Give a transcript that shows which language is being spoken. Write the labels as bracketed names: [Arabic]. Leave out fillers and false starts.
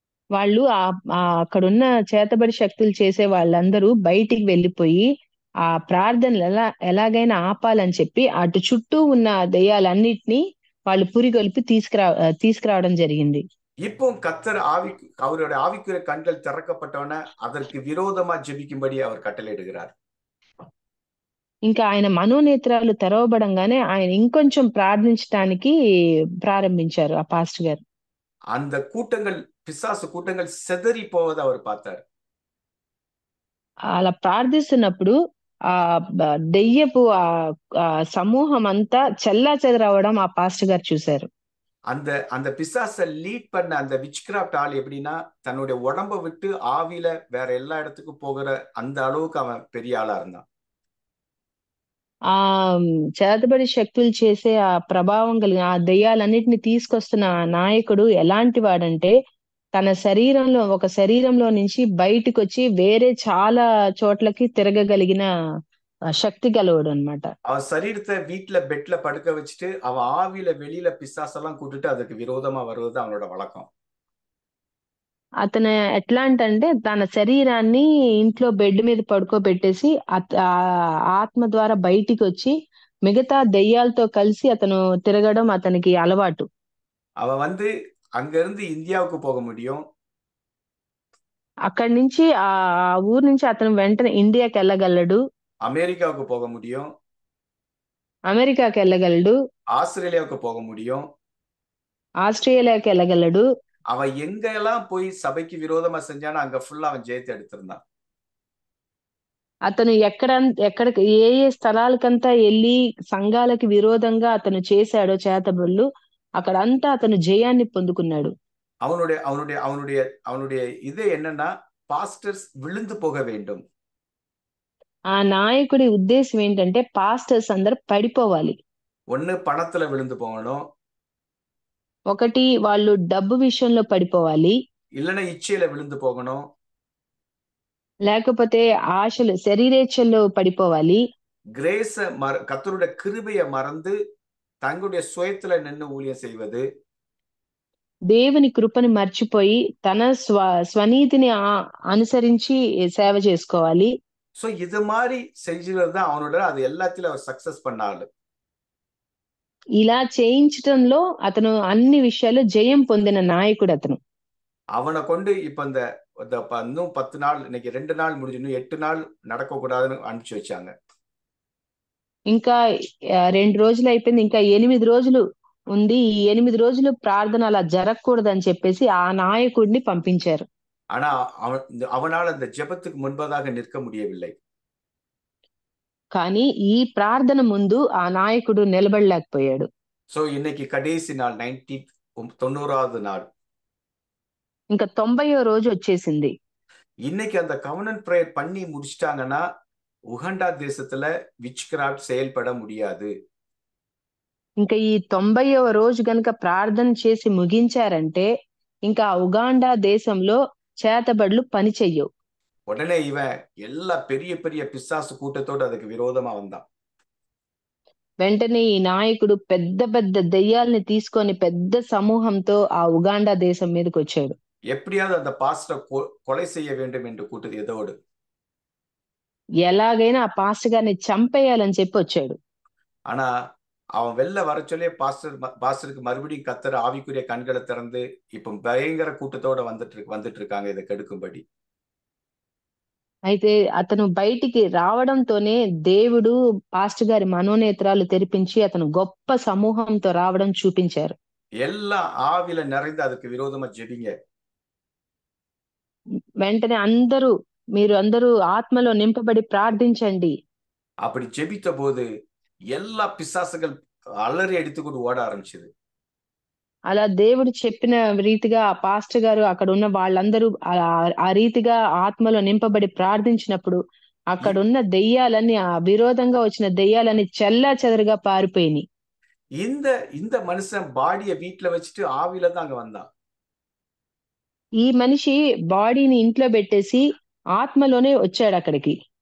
[Telugu] వాళ్ళు అక్కడున్న చేతబడి శక్తులు చేసే వాళ్ళందరూ బయటికి వెళ్ళిపోయి ఆ ప్రార్థనలు ఎలాగైనా ఆపాలని చెప్పి అటు చుట్టూ ఉన్న దెయ్యాలన్నిటినీ వాళ్ళు పురిగొల్పి తీసుకురావడం జరిగింది. [Tamil] இப்போ கர்த்தர் அவருடைய ஆவிக்குரிய கண்கள் திறக்கப்பட்டவன அதற்கு விரோதமா ஜெபிக்கும்படி அவர் கட்டளையிடுகிறார். [Telugu] ఇంకా ఆయన మనోనేత్రాలు తెరవబడంగానే ఆయన ఇంకొంచెం ప్రార్థించడానికి ప్రారంభించారు ఆ పాస్టర్ గారు. [Tamil] அந்த కూటంగల్ పిశాసు కూటంగల్ సెదరి పోవద அவர் பார்த்தார். [Telugu] అలా ప్రార్థిస్తున్నప్పుడు ఆ దెయ్యపు సమూహం అంతా చెల్లాచెదరవడం ఆ పాస్టర్ గారు చూశారు. [Tamil] அந்த அந்த பிசாசை லீட் பண்ண அந்த விச் கிராஃப்ட் ஆள் எப்படின்னா தன்னுடைய உடம்ப விட்டு ஆவியில வேற எல்லா இடத்துக்கும் போகிற அந்த அளவுக்கு அவன் பெரிய ஆளா இருந்தான். [Telugu] ఆ చేతబడి శక్తులు చేసే ఆ ప్రభావం కలిగిన ఆ దెయ్యాలన్నిటిని తీసుకొస్తున్న నాయకుడు ఎలాంటి వాడంటే తన ఒక శరీరంలో నుంచి బయటకు వచ్చి వేరే చాలా చోట్లకి తిరగగలిగిన శక్తి గలవాడు అన్నమాట. [Tamil] அவன் சரீரத்தை வீட்டுல பெட்ல படுக்க வச்சுட்டு அவன் ஆவியில வெளியில பிசாசெல்லாம் கூட்டிட்டு அதுக்கு விரோதமா வருவது அவனோட வழக்கம். [Telugu] అతను ఎట్లాంటంటే తన శరీరాన్ని ఇంట్లో బెడ్ మీద పడుకోబెట్టేసి ఆత్మ ద్వారా బయటికి వచ్చి మిగతా దెయ్యాలతో కలిసి అతను తిరగడం అతనికి అలవాటు. [Tamil] அவன் வந்து அங்க இருந்து இந்தியாவுக்கு போக முடியும். [Telugu] అక్కడి నుంచి ఆ ఊరు నుంచి అతను వెంటనే ఇండియాకి వెళ్ళగలడు, [Tamil] அமெரிக்காவுக்கு போக முடியும், [Telugu] అమెరికాకి వెళ్ళగలడు, [Tamil] ஆஸ்திரேலியாவுக்கு போக முடியும், [Telugu] ఆస్ట్రేలియాకి వెళ్ళగలడు. [Tamil] அவன் எங்கெல்லாம் போய் சபைக்கு விரோதமா செஞ்சானோ அங்க ஃபுல்லா அவன் ஜெயத்தை எடுத்திருந்தான். [Telugu] అతను ఎక్కడికి ఏ స్థలాలకంతా వెళ్ళి సంఘాలకి విరోధంగా అతను చేశాడో చేతబడులు, అక్కడంతా అతను జయాన్ని పొందుకున్నాడు. [Tamil] அவனுடைய அவனுடைய அவனுடைய அவனுடைய இது என்னன்னா பாஸ்டர்ஸ் விழுந்து போக வேண்டும். [Telugu] ఆ నాయకుడి ఉద్దేశం ఏంటంటే పాస్టర్స్ అందరు పడిపోవాలి. [Tamil] ஒண்ணு பணத்துல விழுந்து போகணும், [Telugu] ఒకటి వాళ్ళు డబ్బు విషయంలో పడిపోవాలి, [Tamil] இல்லைன்னா இச்சையில விழுந்து போகணும், [Telugu] లేకపోతే ఆశలు శరీరేచ్ఛల్లో పడిపోవాలి, [Tamil] கிரேஸ கர்த்தருடைய கிருபையை மறந்து தங்களுடைய சுயத்துல நின்று ஊழியம் செய்வது, [Telugu] దేవుని కృపని మర్చిపోయి తన స్వనీతిని అనుసరించి సేవ చేసుకోవాలి. [Tamil] சோ இது மாதிரி செஞ்சது தான் அவனோட அது எல்லாத்திலும் அவர் சக்சஸ் பண்ணாரு. [Telugu] ఇలా చేయించడంలో అతను అన్ని విషయాల్లో జయం పొందిన నాయకుడు అతను. [Tamil] அவனை கொண்டு இப்ப இந்த இன்னும் 10 நாள், இன்னைக்கு 2 நாள் முடிஞ்சு, இன்னும் 8 நாள் நடக்க கூடாதுன்னு அனுப்பிச்சு வச்சாங்க. [Telugu] ఇంకా 2 రోజులు అయిపోయింది, ఇంకా 8 రోజులు ఉంది. ఈ 8 రోజులు ప్రార్థన అలా జరగకూడదని చెప్పేసి ఆ నాయకుడిని పంపించారు. [Tamil] ஆனா அவனால் அந்த ஜெபத்துக்கு முன்பதாக நிற்க முடியவில்லை. [Telugu] కానీ ఈ ప్రార్థన ముందు ఆ నాయకుడు నిలబడలేకపోయాడు. [Tamil] సో இன்னைக்கு கடைசி நாள் 90வது நாள். [Telugu] ఇంకా 90వ రోజు వచ్చేసింది. [Tamil] இன்னைக்கு அந்த கவர்னன்ட் பிரேயர் பண்ணி முடிச்சிட்டாங்கன்னா உகண்டா தேசத்துல விச் கிராஃப்ட் செயல்பட முடியாது. [Telugu] ఇంకా ఈ 90వ రోజు గనుక ప్రార్థన చేసి ముగించారంటే ఇంకా ఉగాండా దేశంలో చేతబడులు పని చెయ్యవు. [Tamil] உடனே இவன் எல்லா பெரிய பெரிய பிசாசு கூட்டத்தோடு அதுக்கு விரோதமா வந்தான். [Telugu] వెంటనే ఈ నాయకుడు పెద్ద పెద్ద దెయ్యాల్ని తీసుకొని పెద్ద సమూహంతో ఆ ఉగాండా దేశం మీదకి వచ్చాడు. [Tamil] எப்படியாவது அந்த பாஸ்டரை கொலை செய்ய வேண்டும் என்று கூட்டது எதோடு. [Telugu] ఎలాగైనా ఆ పాస్టర్ గారిని చంపేయాలని చెప్పి వచ్చాడు. [Tamil] ஆனா அவன் வெளில வர சொல்லி பாஸ்டருக்கு மறுபடியும் கத்தர் ஆவிக்குரிய கண்களை திறந்து இப்ப பயங்கர கூட்டத்தோட வந்துட்டு இருக்காங்க இதை கெடுக்கும்படி. [Telugu] అయితే అతను బయటికి రావడంతోనే దేవుడు పాస్టర్ గారి మనోనేత్రాలు తెరిపించి అతను గొప్ప సమూహంతో రావడం చూపించారు. [Tamil] எல்லாம் ஆவில நிறைந்து அதுக்கு விரோதமா ஜெபிங்க. [Telugu] వెంటనే మీరు అందరూ ఆత్మలో నింపబడి ప్రార్థించండి. [Tamil] அப்படி ஜெபித்த போது எல்லா பிசாசுகள் అల్లరి అడితుకొని ఓడ ఆరంభించింది. [Telugu] అలా దేవుడు చెప్పిన రీతిగా ఆ పాస్టర్ గారు అక్కడ ఉన్న వాళ్ళందరూ ఆ రీతిగా ఆత్మలో నింపబడి ప్రార్థించినప్పుడు అక్కడున్న దెయ్యాలన్నీ ఆ విరోధంగా వచ్చిన దెయ్యాలన్నీ చెల్లా చెదరుగా పారిపోయినాయి. [Tamil] இந்த மனுஷன் பாடிய வீட்டுல வச்சுட்டு ஆவில தான் அங்க வந்தான். [Telugu] ఈ మనిషి బాడీని ఇంట్లో పెట్టేసి ఆత్మలోనే వచ్చాడు అక్కడికి.